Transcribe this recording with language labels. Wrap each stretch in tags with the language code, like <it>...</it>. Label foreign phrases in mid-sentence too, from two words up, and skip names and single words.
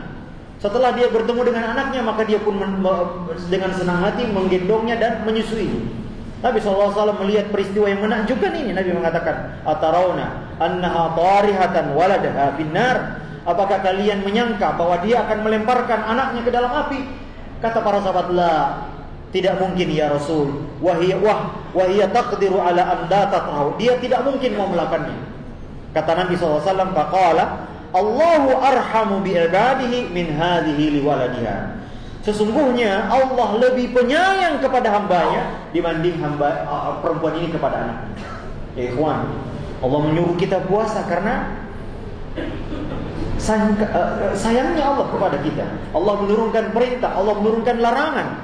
<id>Setelah dia bertemu dengan anaknya, maka dia pun dengan senang hati menggendongnya dan menyusuinya. Nabi SAW melihat peristiwa yang menakjubkan ini. Nabi mengatakan,</id> <ar>"أترون أنها طارحة ولدها في النار."</ar> <id>Apakah kalian menyangka bahwa dia akan melemparkan anaknya ke dalam api? Kata para sahabat, la, tidak mungkin</id> <ar>يا رسول. وهي تقدر على أن لا تطرحه.</ar> <id>Dia tidak mungkin mau melakukannya. Kata Nabi SAW,</id> <ar>فقال الله أرحم بعباده من هذه بولدها.</ar> <id>Sesungguhnya Allah lebih penyayang kepada hambanya dibanding perempuan ini kepada anaknya.</id> <ar>يا إخوان,</ar> <id>Allah menyuruh kita puasa karena sayangnya Allah kepada kita. Allah menurunkan perintah, Allah menurunkan larangan.</id>